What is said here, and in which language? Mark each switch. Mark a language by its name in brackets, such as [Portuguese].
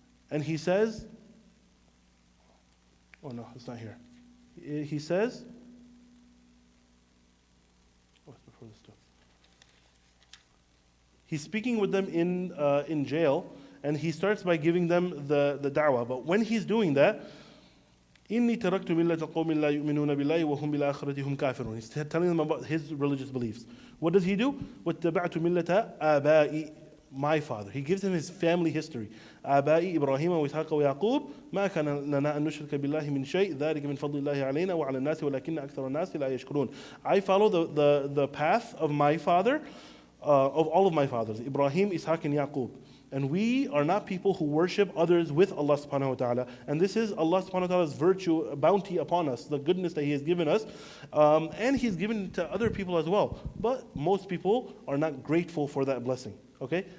[English] And he says, oh no, it's not here. He says, what's before this stuff? He's speaking with them in jail, and he starts by giving them the da'wah. But when he's doing that, [Arabic] إِنِّي تَرَكْتُ مِلَّةَ قَوْمٍ لَا يُؤْمِنُونَ بِاللَّهِ وَهُمْ بِالْآخِرَةِ هُمْ كَافِرُونَ. [English] He's telling them about his religious beliefs. What does he do? [Arabic] وَاتَّبَعْتُ مِلَّةَ آبَائِ [English] my father. He gives him his family history. [Arabic] آبائي إبراهيم وإسحاق ويعقوب ما كان لنا أن نشرك بالله من شيء ذلك من فضل الله علينا وعلى الناس ولكن أكثر الناس لا يشكرون. [English] I follow the path of my father, of all of my fathers, Ibrahim, Ishaq, and Yaqub. And we are not people who worship others with Allah subhanahu wa ta'ala. And this is Allah subhanahu wa ta'ala's virtue, bounty upon us, the goodness that He has given us. And He's given to other people as well. But most people are not grateful for that blessing. Okay?